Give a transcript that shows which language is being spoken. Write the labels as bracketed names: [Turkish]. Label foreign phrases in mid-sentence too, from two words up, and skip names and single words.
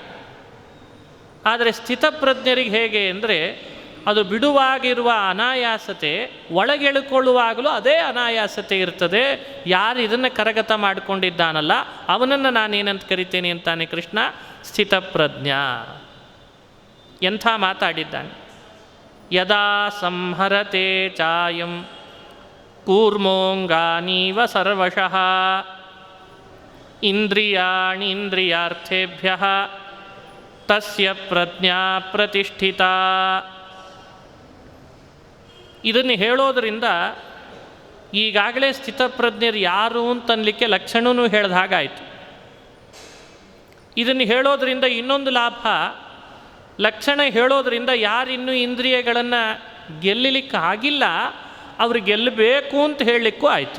[Kannada] ಆದರೆ ಸ್ಥಿತಪ್ರಜ್ಞರಿಗೆ ಹೇಗೆ ಅಂದರೆ ಅದು ಬಿಡುವಾಗಿರುವ ಅನಾಯಾಸತೆ ಒಳಗೆಳುಕೊಳ್ಳುವಾಗಲೂ ಅದೇ ಅನಾಯಾಸತೆ ಇರ್ತದೆ. ಯಾರು ಇದನ್ನು ಕರಗತ ಮಾಡಿಕೊಂಡಿದ್ದಾನಲ್ಲ ಅವನನ್ನು ನಾನೇನಂತ ಕರಿತೇನೆ ಅಂತಾನೆ ಕೃಷ್ಣ, ಸ್ಥಿತಪ್ರಜ್ಞ. ಎಂಥ ಮಾತಾಡಿದ್ದಾನೆ. [Sanskrit] ಯದಾ ಸಂಹರತೆ ಚಾಯಂ ಕೂರ್ಮೋಂಗಾನೀವ ಸರ್ವಶಃ ಇಂದ್ರಿಯಾಣಿ ಇಂದ್ರಿಯಾರ್ಥೇಭ್ಯ ತಸ್ಯ ಪ್ರಜ್ಞಾ ಪ್ರತಿಷ್ಠಿತ. [Kannada] ಇದನ್ನು ಹೇಳೋದರಿಂದ ಈಗಾಗಲೇ ಸ್ಥಿತಪ್ರಜ್ಞರು ಯಾರು ಅಂತನ್ಲಿಕ್ಕೆ ಲಕ್ಷಣವೂ ಹೇಳಿದ ಹಾಗಾಯಿತು. ಇದನ್ನು ಹೇಳೋದರಿಂದ ಇನ್ನೊಂದು ಲಾಭ, ಲಕ್ಷಣ ಹೇಳೋದರಿಂದ ಯಾರಿನ್ನೂ ಇಂದ್ರಿಯಗಳನ್ನು ಗೆಲ್ಲಲಿಕ್ಕೆ ಆಗಿಲ್ಲ ಅವ್ರು ಗೆಲ್ಲಬೇಕು ಅಂತ ಹೇಳಲಿಕ್ಕೂ ಆಯಿತು.